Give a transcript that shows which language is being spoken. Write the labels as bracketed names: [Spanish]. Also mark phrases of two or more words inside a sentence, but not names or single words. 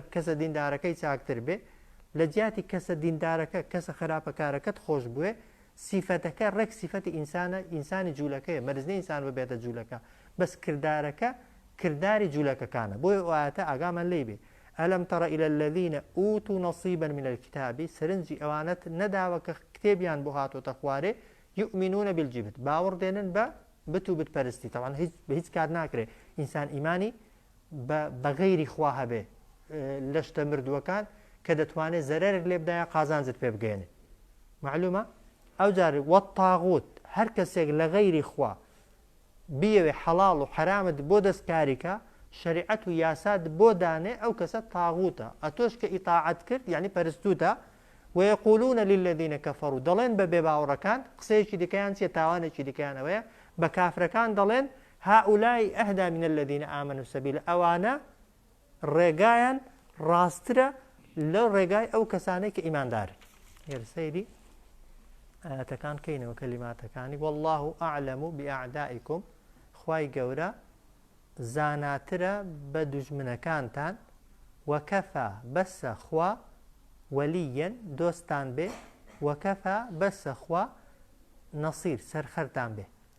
[Central Kurdish] کەسە دیندارەکەی چاکتر بێ لە جیاتی کەسە دیندارەکە کەسە خراپەکارەکەت خۆش بوێ سیفەتەکە ڕێک سیفەتی ئینسانی جوولەکەیە مەرزنی ئینسان ببێتە جوولەکە بەس کردارەکە کرداری جوولەکەکانە بۆی ئاەتە ئاگامان لێ بێ [Arabic] ئەلەم تەڕە إلى الذين أوتوا نصيبا من الكتاب [Central Kurdish] سرنجی ئەوانەت نەداوە کە کتێبیان بۆ هاتۆتە خوارێ [Arabic] يؤمنون بالجبت [Central Kurdish] باوەڕ دێنن بە بت و بتپەرستی طبعا بە هیچ کار ناکرێت ئینسان ئیمانی بە غەیری خوا هەبێ لە شتە مردووەکان کە دەتوانێت زەرەرێک لێ بدایە قازانجت پێ بگەێنێ معلومە ئەو جارێ والطاغوت هەر کەسێک لە غەیری خوا بیەوێ حەڵاڵ و حرامت بۆ دەستکاریکە شریعەت و یاسات بۆ دانێ ئەو کەسە تاغوتە ئەتۆش کە ئیتاعەت کرد یعنی پەرستوتە [Arabic] ويقولون للذين [Central Kurdish] كفروا دەڵێن بە بێباوەڕەکان قسەیەکی دیکەیان چیە تاوانێکی دیکەیانەوەیە بە کافرەکان دەڵێن [Arabic] هؤلاء أهدى من الذين آمنوا سبيلا [Central Kurdish] ئەوانە ڕێگایان ڕاسترە لە ڕێگای ئەو کەسانەی کە ئیماندارن سەیری ئاەتەکان کەینەوە کەلیماتەکانی [Arabic] والله أعلم بأعدائكم [Central Kurdish] خوای گەورە زاناترە بە دوژمنەکانتان وەکەفا بەسە خوا وەلیەن دۆستان بێ وەکەفا بەسە خوا نەسیر سەرخەرتان بێ